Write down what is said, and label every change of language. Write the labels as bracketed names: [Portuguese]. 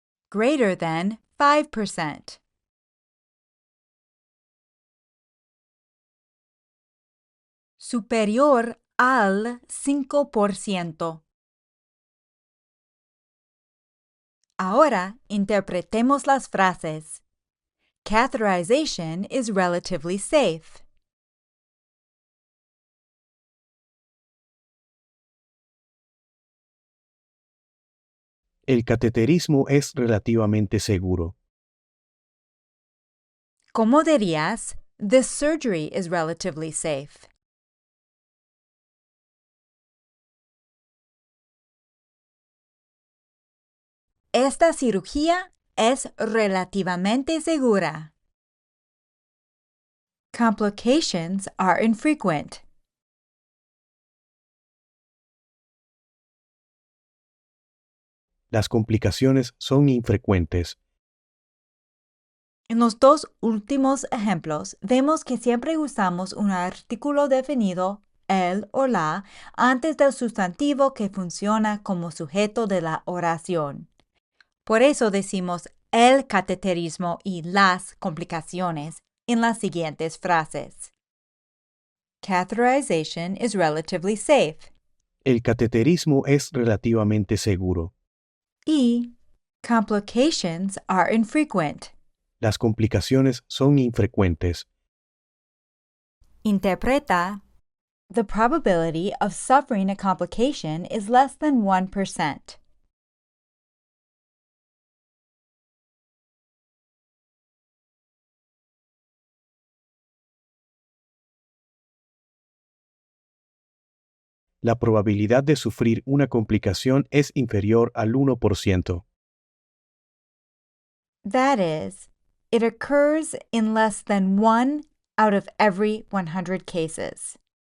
[English] Greater than 5%. [Spanish] Superior al 5%. Ahora interpretemos las frases. [English] Catheterization is relatively safe. [Spanish] El cateterismo es relativamente seguro. ¿Cómo dirías? [English] This surgery is relatively safe. [Spanish] Esta cirugía es relativamente segura. [English] Complications are infrequent. [Spanish] Las complicaciones son infrecuentes. En los dos últimos ejemplos, vemos que siempre usamos un artículo definido, el o la, antes del sustantivo que funciona como sujeto de la oración. Por eso decimos el cateterismo y las complicaciones en las siguientes frases. [English] Catheterization is relatively safe. [Spanish] El cateterismo es relativamente seguro. [English] Y complications are infrequent. [Spanish] Las complicaciones son infrecuentes. Interpreta. [English] The probability of suffering a complication is less than 1%. [Spanish] La probabilidad de sufrir una complicación es inferior al 1%. [English] That is, it occurs in less than 1 out of every 100 cases.